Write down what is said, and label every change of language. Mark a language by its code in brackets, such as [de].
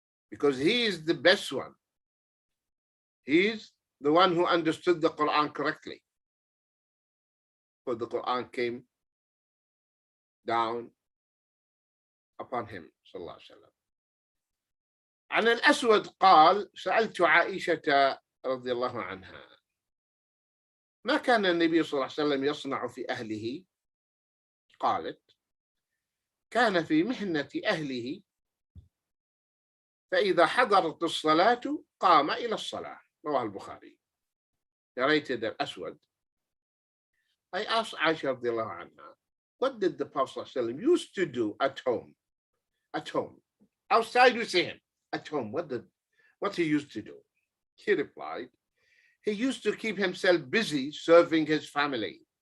[en] Because he is the best one. He is the one who understood the Quran correctly. For the Quran came down upon him [ar] صلى الله عليه وسلم. عن الأسود قال سألت عائشة رضي الله عنها ما كان النبي صلى الله عليه وسلم يصنع في أهله؟ قالت كان في محنة أهله فإذا حضرت الصلاة قام إلى الصلاة. رواه البخاري. [en] Narrated الأسود. I asked Aisha [ar] رضي الله عنها, [en] what did the Prophet ﷺ used to do at home? At home. Outside we see him. At home, what he used to do? He replied, he used to keep himself busy serving his family.